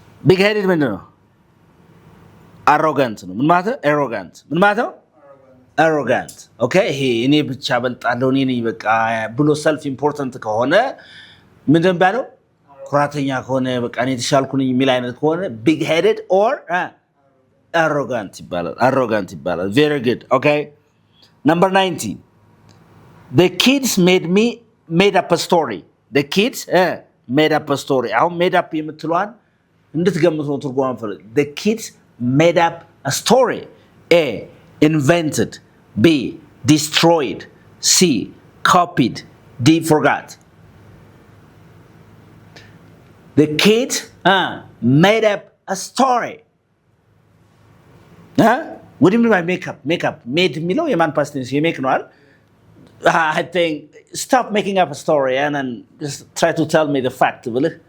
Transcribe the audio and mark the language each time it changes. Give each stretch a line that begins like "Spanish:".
Amharic: Big-headed ምንድን ነው? arrogant ነው። ምን ማለት ነው? arrogant. ምን ማለት ነው? arrogant. Okay? ይሄ እኔ ብቻ በልጣለሁ እኔ ነኝ በቃ ብሎ self important ከሆነ ምንድን ባለው? ኩራተኛ ከሆነ በቃ እኔ ተሻልኩ ነኝ የሚል አይነት ከሆነ
English: big headed or arrogant
Amharic: ይባላል
English: very good okay number 19 the kids made up a story the kids made up a story
Amharic: አሁን
English: made up
Amharic: የምትሏን እንድትገምቱ ነው ትርጉሙን ፈልግ
English: the kids made up a story A, invented. B, destroyed. C, copied. D, forgot. The kids made up a story. What do you mean by make up? Make up.
Amharic: Made የሚለው የማን past tense የሜክ ነው አይደል?
English: I think stop making up a story and then just try to tell me the fact
Amharic: ብልህ